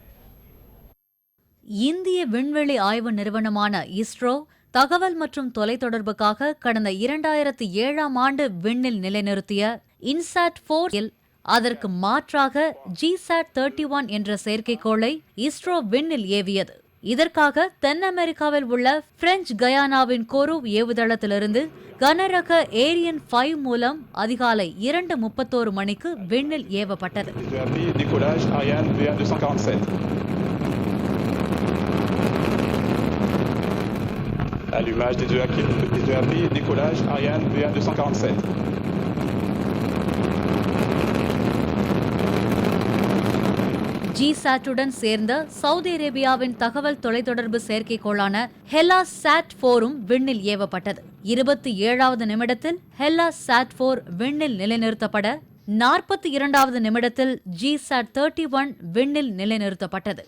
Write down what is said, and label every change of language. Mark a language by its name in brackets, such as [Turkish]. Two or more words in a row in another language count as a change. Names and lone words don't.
[Tamil] இந்திய விண்வெளி ஆய்வு நிறுவனமான இஸ்ரோ தகவல் மற்றும் தொலைத்தொடர்புக்காக கடந்த 2007ஆம் ஆண்டு விண்ணில் நிலைநிறுத்திய INSAT-4 அதற்கு மாற்றாக GSAT-31 என்ற செயற்கைக்கோளை இஸ்ரோ விண்ணில் ஏவியது. இதற்காக தென் அமெரிக்காவில் உள்ள பிரெஞ்சு கயானாவின் கோரு ஏவுதளத்திலிருந்து கனரக ஏரியன் 5 மூலம் அதிகாலை 2:31 மணிக்கு விண்ணில் ஏவப்பட்டது. [French] Allumage des deux AP, décollage Ariane VA247. [Tamil] GSAT-உடன் சேர்ந்த சவுதி அரேபியாவின் தகவல் தொலைத்தொடர்பு செயற்கைக்கோளான ஹெல்லாஸ் SAT-4ம் விண்ணில் ஏவப்பட்டது. 27வது நிமிடத்தில் ஹெல்லாஸ் SAT-4 விண்ணில் நிலைநிறுத்தப்பட 42வது நிமிடத்தில் GSAT-31 விண்ணில் நிலைநிறுத்தப்பட்டது.